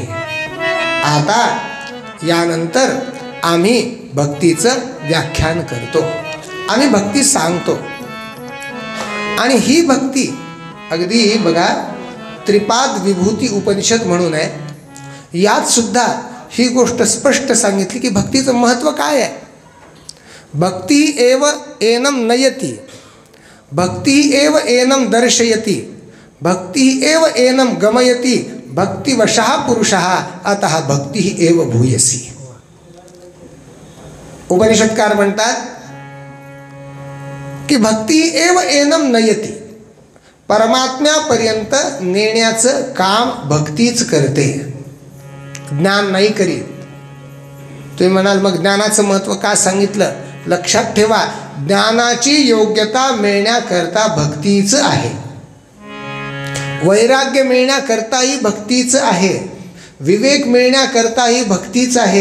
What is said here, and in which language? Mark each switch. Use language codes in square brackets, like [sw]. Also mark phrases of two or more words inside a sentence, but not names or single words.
[mr] आता यानंतर आम्ही भक्तीचं व्याख्यान करतो, आम्ही भक्ती सांगतो. आणि ही भक्ती अगदी बघा, त्रिपाद विभूती उपनिषद म्हणून आहे, यात सुद्धा ही गोष्ट स्पष्ट सांगितली की भक्तीचं महत्त्व काय आहे. [sa] भक्ती एव एनम नयती, भक्ती एव एनम दर्शयती, भक्ती एव एनम गमयती, भक्तिवशः पुरुषः अतः भक्ती एव भूयसी. [mr] उपनिषदकार म्हणतात की [sa] भक्ती एव एनम नयती, [mr] परमात्म्यापर्यंत नेण्याचं काम भक्तीच करते, ज्ञान नाही करीत. तुम्ही म्हणाल मग ज्ञानाचं महत्त्व का सांगितलं? लक्षात ठेवा, ज्ञानाची योग्यता मिळण्याकरता भक्तीच आहे, वैराग्य मिळण्याकरताही भक्तीच आहे, विवेक मिळण्याकरताही भक्तीच आहे.